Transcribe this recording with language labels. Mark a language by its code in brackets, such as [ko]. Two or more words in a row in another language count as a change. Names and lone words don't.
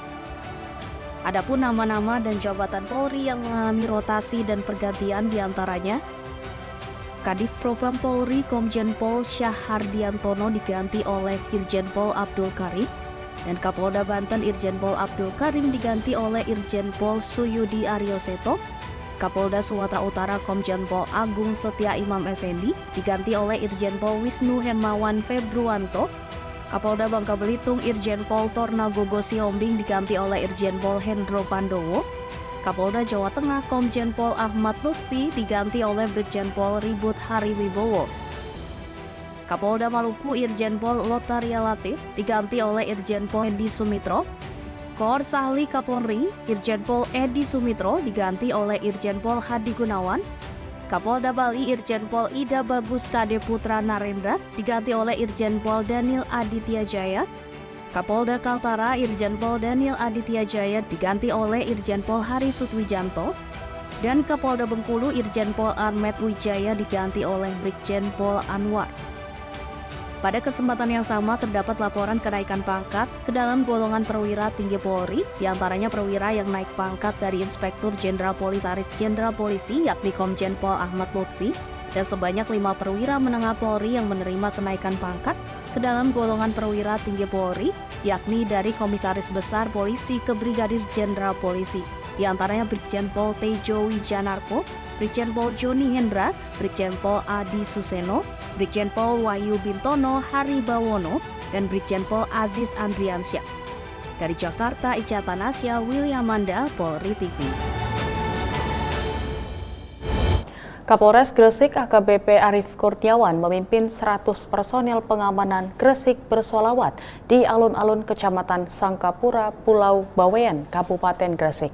[id] Adapun nama-nama dan jabatan Polri yang mengalami rotasi dan pergantian diantaranya Kadif Propam Polri Komjen Pol Syahhardiantono diganti oleh Irjen Pol Abdul Karim dan Kapolda Banten Irjen Pol Abdul Karim diganti oleh Irjen Pol Suyudi Aryoseto. Kapolda Sumatera Utara Komjen Pol Agung Setia Imam Effendi diganti oleh Irjen Pol Wisnu Hermawan Februanto. Kapolda Bangka Belitung Irjen Pol Tornagogo Siombing diganti oleh Irjen Pol Hendro Pandowo. Kapolda Jawa Tengah Komjen Pol Ahmad Lutfi diganti oleh Brigjen Pol Ribut Hariwibowo. Kapolda Maluku Irjen Pol Lotaria Latif diganti oleh Irjen Pol Edi Sumitro. Kors Ahli Kapolri Irjen Pol Edi Sumitro diganti oleh Irjen Pol Hadi Gunawan. Kapolda Bali Irjen Pol Ida Bagus Kade Putra Narendra diganti oleh Irjen Pol Daniel Aditya Jaya. Kapolda Kaltara Irjen Pol Daniel Aditya Jaya diganti oleh Irjen Pol Hari Sutwijanto. Dan Kapolda Bengkulu Irjen Pol Ahmed Wijaya diganti oleh Brigjen Pol Anwar. Pada kesempatan yang sama terdapat laporan kenaikan pangkat ke dalam golongan perwira tinggi Polri, diantaranya perwira yang naik pangkat dari Inspektur Jenderal Komisaris Jenderal Polisi yakni Komjen Pol Ahmad Lutfi, dan sebanyak 5 perwira menengah Polri yang menerima kenaikan pangkat ke dalam golongan perwira tinggi Polri, yakni dari Komisaris Besar Polisi ke Brigadir Jenderal Polisi, diantaranya Brigjen Pol Tejo Wijanarko, Brigjen Pol Joni Hendra, Brigjen Pol Adi Suseno, Brigjen Pol Wahyu Bintono Haribawono, dan Brigjen Pol Aziz Andriansyah. Dari Jakarta, Ica Tanasya, William Manda, Polri TV. Kapolres Gresik AKBP Arief Kurniawan memimpin 100 personel pengamanan Gresik bersolawat di alun-alun Kecamatan Sangkapura, Pulau Bawean, Kabupaten Gresik.